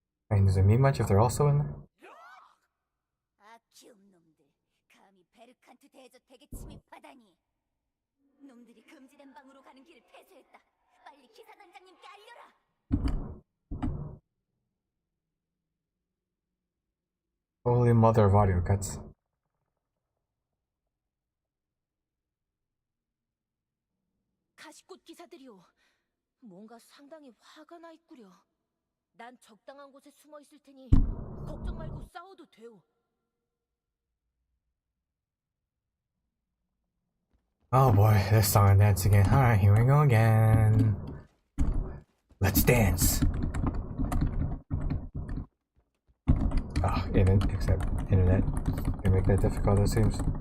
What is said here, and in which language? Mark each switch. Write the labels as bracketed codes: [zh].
[en] I mean, does it mean much if they're also in there? [ko] 아키움 놈들, 감히 베르칸트 대저택에 침입하다니. 놈들이 금지된 방으로 가는 길을 폐쇄했다. 빨리 기사단장님께 알려라. [en] Holy mother of audio cuts. [ko] 가시꽃 기사들이오. 뭔가 상당히 화가 나 있구려. 난 적당한 곳에 숨어 있을 테니 걱정 말고 싸워도 돼요. [en] Oh boy, this song and dance again. Alright, here we go again. Let's dance. Ah, except internet. They make that difficult, it seems.